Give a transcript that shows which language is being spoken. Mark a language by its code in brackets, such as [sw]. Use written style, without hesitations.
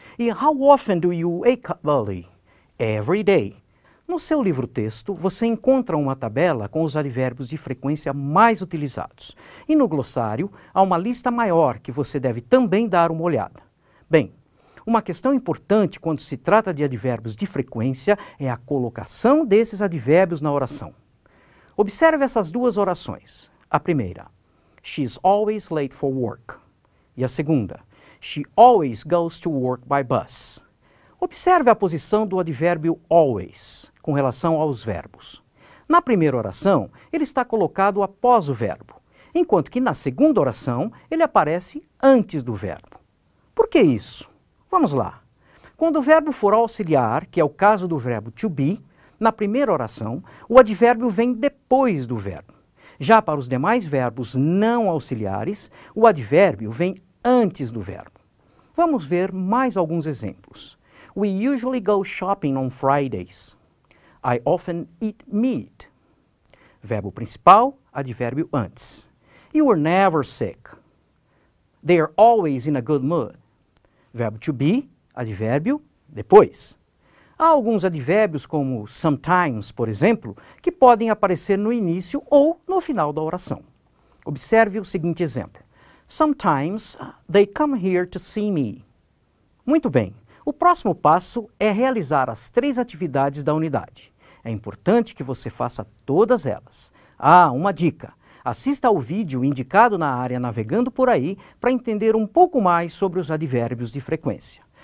[en] E how often do you wake up early? Every day. [pt] No seu livro-texto, você encontra uma tabela com os advérbios de frequência mais utilizados. E no glossário, há uma lista maior que você deve também dar uma olhada. Bem, uma questão importante quando se trata de advérbios de frequência é a colocação desses advérbios na oração. Observe essas 2 orações. [en] A primeira, she's always late for work. E a segunda, she always goes to work by bus. [pt] Observe a posição do advérbio always com relação aos verbos. Na primeira oração, ele está colocado após o verbo, enquanto que na segunda oração, ele aparece antes do verbo. Por que isso? Vamos lá. Quando o verbo for auxiliar, que é o caso do verbo to be, na primeira oração, o advérbio vem depois do verbo. Já para os demais verbos não auxiliares, o advérbio vem antes do verbo. Vamos ver mais alguns exemplos. [en] We usually go shopping on Fridays. I often eat meat. [pt] Verbo principal, advérbio antes. You were never sick. [en] They are always in a good mood. [pt] Verbo to be, advérbio depois. Há alguns advérbios como sometimes, por exemplo, que podem aparecer no início ou no final da oração. Observe o seguinte exemplo. [en] Sometimes they come here to see me. [pt] Muito bem. O próximo passo é realizar as 3 atividades da unidade. É importante que você faça todas elas. Ah, uma dica! Assista ao vídeo indicado na área Navegando por Aí para entender um pouco mais sobre os advérbios de frequência.